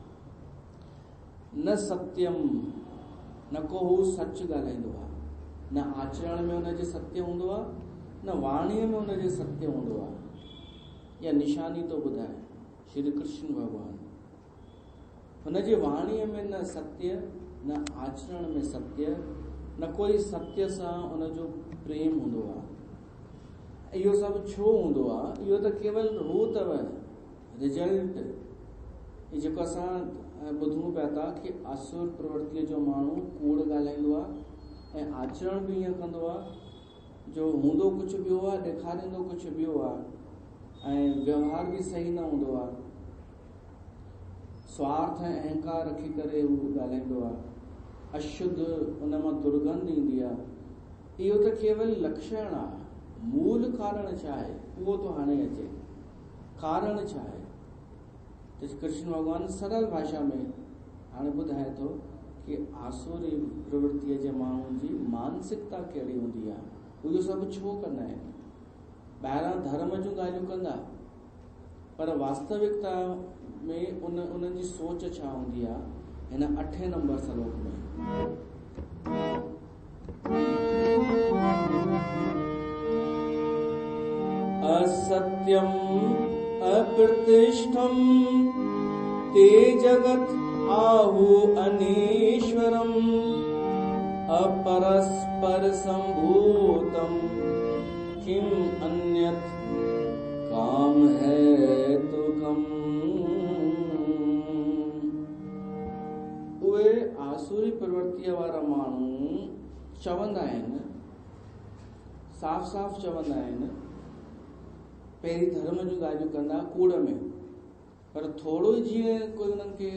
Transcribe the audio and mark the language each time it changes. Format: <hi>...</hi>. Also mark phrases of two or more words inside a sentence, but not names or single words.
<sd>न सत्यम, न को हू सच ॻाल्हाईंदो आहे, न आचरण में हुनजे सत्य हूंदो आहे, न वाणीअ में हुनजे सत्य हूंदो आहे। या निशानी तो ॿुधाए श्री कृष्ण भॻवानु, हुनजे वाणीअ में न सत्य, न आचरण में सत्य, न कोई सत्य सां हुनजो प्रेम हूंदो आहे। इहो सभु छो हूंदो आहे? इहो त केवल हू अथव रिजल्ट, जेको असां ॿुधूं पिया था कि असुर प्रवृत्तिअ जो माण्हू कूड़ ॻाल्हाईंदो आहे ऐं आचरण बि ईअं कंदो आहे जो हूंदो कुझु ॿियो आहे, ॾेखारींदो कुझु ॿियो आहे, ऐं व्यवहार बि सही न हूंदो आहे। स्वार्थ ऐं अहंकार रखी करे हू ॻाल्हाईंदो आहे, अशुद्ध उन मां दुर्गंध ईंदी आहे। इहो त केवल लक्षण आहे, मूल कारण छा आहे उहो तो हाणे अचे। कारण छा आहे त कृष्ण भॻवान सरल भाषा में हाणे ॿुधाए थो कि आसुरी प्रवृत्तीअ जे माण्हुनि जी मानसिकता कहिड़ी हूंदी आहे, उहो सभु छो कंदा आहिनि। ॿाहिरां धर्म जूं ॻाल्हियूं कंदा, पर वास्तविकता में उन्हनि जी सोच छा हूंदी आहे। हिन 8 नंबर श्लोक में</sd> <sa>असत्यम अप्रतिष्ठम ते जगत आहु अनीश्वरम अपरस्पर संभूतम किम अन्यत् काम है तो कम।</sa> <sd>उहे आसुरी प्रवृत्तीअ वारा माण्हू चवंदा आहिनि, साफ़ साफ़ चवंदा आहिनि, पहिरीं धर्म जूं ॻाल्हियूं कंदा कूड़ में, पर थोरो ई जीअं कोई उन्हनि खे</sd>